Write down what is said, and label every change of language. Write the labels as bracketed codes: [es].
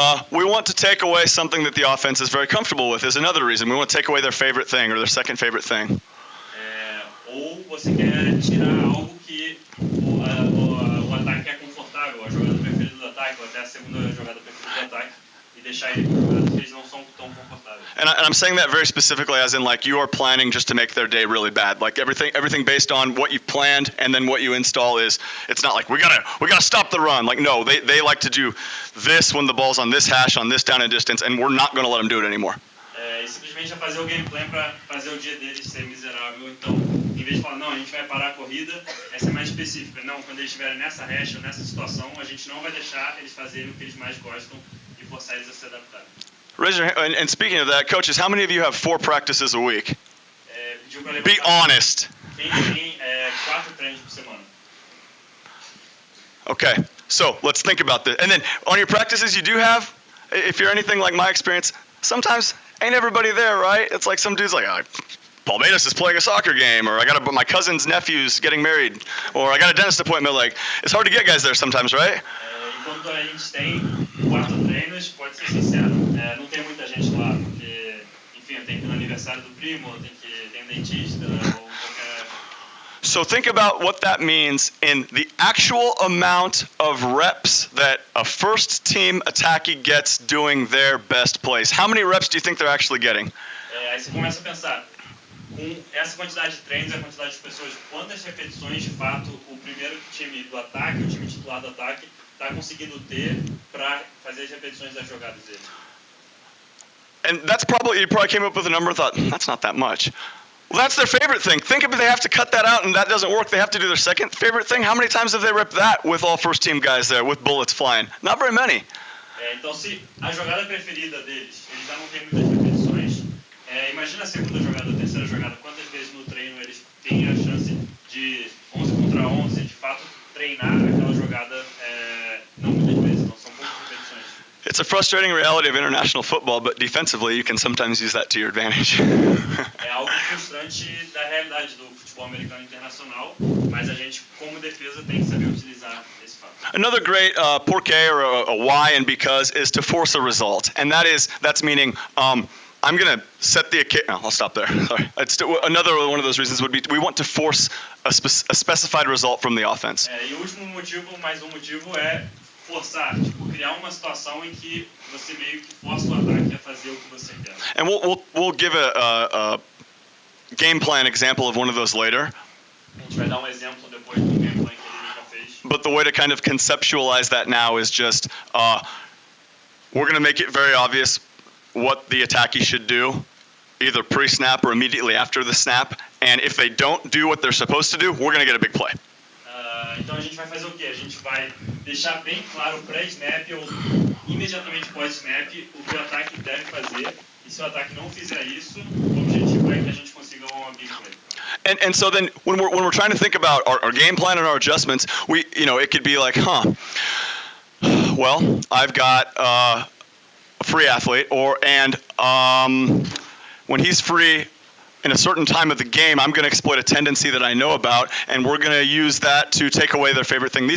[en] We want to take away something that the offense is very comfortable with is another reason. We want to take away their favorite thing or their second favorite thing. [pt] Ou você quer tirar algo que o ataque é confortável, a jogada preferida do ataque, ou até a segunda jogada preferida do ataque, e deixar ele com jogadas que eles não são tão confortáveis. [en] And I'm saying that very specifically as in like you are planning just to make their day really bad. Like everything based on what you've planned and then what you install is, it's not like we gotta stop the run. Like no, they like to do this when the ball's on this hash, on this down and distance, and we're not going to let them do it anymore. [pt] E simplesmente é fazer o game plan para fazer o dia deles ser miserável. Então, em vez de falar, não, a gente vai parar a corrida, essa é mais específica. Não, quando eles estiverem nessa hash ou nessa situação, a gente não vai deixar eles fazerem o que eles mais gostam e forçar eles a se adaptarem. [en] Raise your hand. And speaking of that, coaches, how many of you have 4 practices a week? Be honest. [pt] Quem tem 4 treinos por semana? [en] Okay, so let's think about this. And then on your practices you do have, if you're anything like my experience, sometimes ain't everybody there, right? It's like some dude's like, Paul Matus is playing a soccer game, or my cousin's nephew's getting married, or I got a dentist appointment. Like, it's hard to get guys there sometimes, right? [pt] Enquanto a gente tem 4 treinos, pode ser sincero, não tem muita gente lá, porque, enfim, tem que ir no aniversário do primo, tem um dentista, ou qualquer... [en] So think about what that means in the actual amount of reps that a first team attackee gets doing their best plays. How many reps do you think they're actually getting? [pt] Aí você começa a pensar, com essa quantidade de treinos, a quantidade de pessoas, quantas repetições de fato o primeiro time do ataque, o time titular do ataque, está conseguindo ter para fazer as repetições das jogadas dele. [en] And you probably came up with a number and thought, that's not that much. Well, that's their favorite thing. Think if they have to cut that out and that doesn't work, they have to do their second favorite thing. How many times have they ripped that with all first team guys there, with bullets flying? Not very many. [pt] Então, se a jogada preferida deles, eles já não têm muitas repetições, imagina a segunda jogada, a terceira jogada, quantas vezes no treino eles têm a chance de 11 contra 11, de fato, treinar aquela jogada, não muitas vezes, não são poucas repetições. [en] It's a frustrating reality of international football, but defensively you can sometimes use that to your advantage. [pt] É algo frustrante da realidade do futebol americano internacional, mas a gente, como defesa, tem que saber utilizar esse fato. [en] Another great porqué or a why and because is to force a result, and that's meaning I'm going to set the occasion. I'll stop there. Sorry. Another one of those reasons would be we want to force a specified result from the offense. [pt] E o último motivo, mais um motivo, é forçar, criar uma situação em que você meio que força o ataque a fazer o que você quer. [en] And we'll give a game plan example of one of those later. [pt] A gente vai dar exemplo depois do game plan que ele já fez. [en] But the way to kind of conceptualize that now is just we're going to make it very obvious what the attackee should do, either pre-snap or immediately after the snap. And if they don't do what they're supposed to do, we're going to get a big play. [pt] Então a gente vai fazer o quê? A gente vai deixar bem claro pré-snap ou imediatamente pós-snap o que o ataque deve fazer. E se o ataque não fizer isso, o objetivo é que a gente consiga uma big play. [en] And so then when we're trying to think about our game plan and our adjustments, it could be like, well, I've got a free athlete, when he's free in a certain time of the game, I'm going to exploit a tendency that I know about, and we're going to use that to take away their favorite thing.